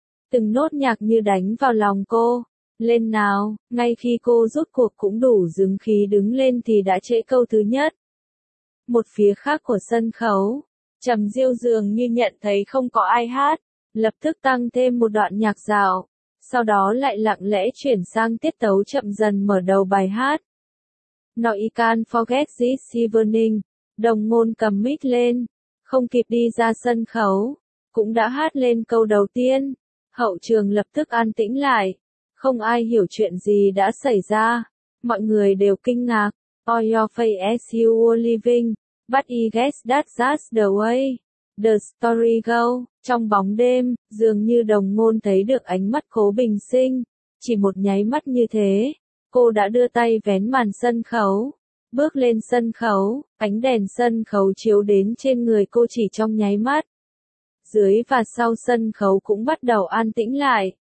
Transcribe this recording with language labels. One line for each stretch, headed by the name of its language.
Vietnamese: Từng nốt nhạc như đánh vào lòng cô. Lên nào, ngay khi cô rốt cuộc cũng đủ dũng khí đứng lên thì đã trễ câu thứ nhất. Một phía khác của sân khấu, Trầm Diêu dường như nhận thấy không có ai hát, lập tức tăng thêm một đoạn nhạc dạo, sau đó lại lặng lẽ chuyển sang tiết tấu chậm dần mở đầu bài hát.
English: No, I can't forget this evening.
Vietnamese: Đồng ngôn cầm mic lên, không kịp đi ra sân khấu, cũng đã hát lên câu đầu tiên. Hậu trường lập tức an tĩnh lại, không ai hiểu chuyện gì đã xảy ra, mọi người đều kinh ngạc.
English: All your face as you were leaving, but I guess that's the way the story go.
Vietnamese: Trong bóng đêm, dường như đồng ngôn thấy được ánh mắt Cố Bình Sinh. Chỉ một nháy mắt như thế, cô đã đưa tay vén màn sân khấu. Bước lên sân khấu, ánh đèn sân khấu chiếu đến trên người cô chỉ trong nháy mắt. Dưới và sau sân khấu cũng bắt đầu an tĩnh lại.